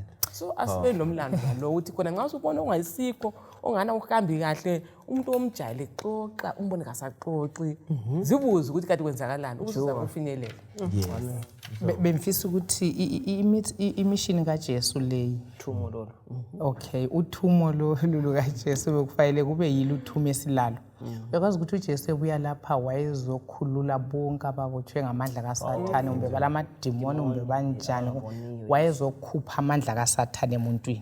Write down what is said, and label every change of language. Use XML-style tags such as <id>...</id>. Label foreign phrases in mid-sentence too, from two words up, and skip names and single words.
<nd>So asibe nomlando lo ukuthi khona nxa usubona ungayisikho ongana uhambi kahle umuntu omjayele xoxa umbone kasaxoxi zibuze ukuthi kade kwenzakalani ukuze uzakufinyelela. Bemfisa ukuthi imishini kaJesu leyi Uthumo lolo. Okay, uthumo lo kaJesu bekufanele kube yilo uthumo esilalo. Bekwazi ukuthi uJesu ebuya lapha wayezokhulula bonke ababotshwe ngamandla kaSathane umbe balamadimoni umbe banjani wayezokhupha amandla kaSathane emuntwini.</nd>